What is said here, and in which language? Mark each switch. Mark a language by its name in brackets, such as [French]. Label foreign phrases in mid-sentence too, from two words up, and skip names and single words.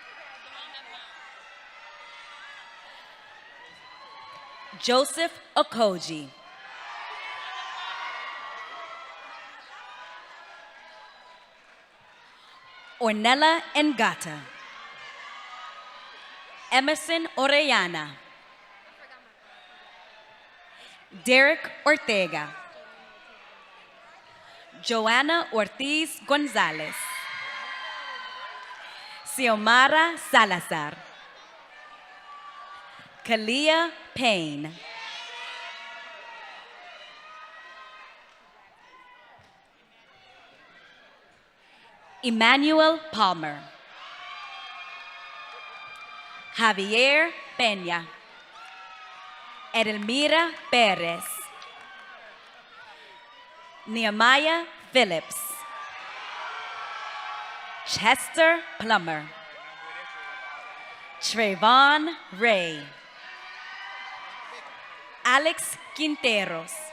[English] Joseph Okoji. Ornella Ngata. Emerson Orellana. Derek Ortega. Joanna Ortiz Gonzalez. Xiomara Salazar. Kalia Payne. Emmanuel Palmer. Javier Peña. Edelmira Perez. Nehemiah Phillips. Chester Plummer. Trayvon Ray. Alex Quinteros.